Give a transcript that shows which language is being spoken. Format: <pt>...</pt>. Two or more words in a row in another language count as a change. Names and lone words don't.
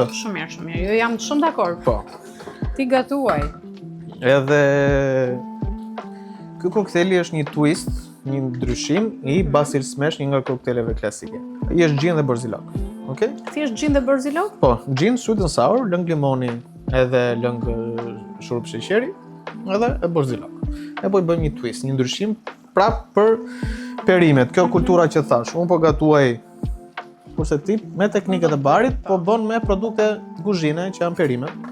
<sq>Shumë mirë. Jo, jam shumë dakord. Po. Ti gatuaj. Edhe ky koktejli është një twist, një ndryshim i basil smash, një nga kokteleve klasike. I është gjin dhe borzilok. Okej? Thjesht gjin dhe borzilok? Po, gjin,</sq> <en>sweet and sour,</en> <sq>lëng limoni edhe lëng shurup sheqeri, edhe e borzilok. E po i bëjmë një twist, një ndryshim prapë për perimet. Kjo kultura që thash, unë po gatuaj kurse ti me teknikat e barit, po bën me produkte kuzhine që janë perimet.</sq>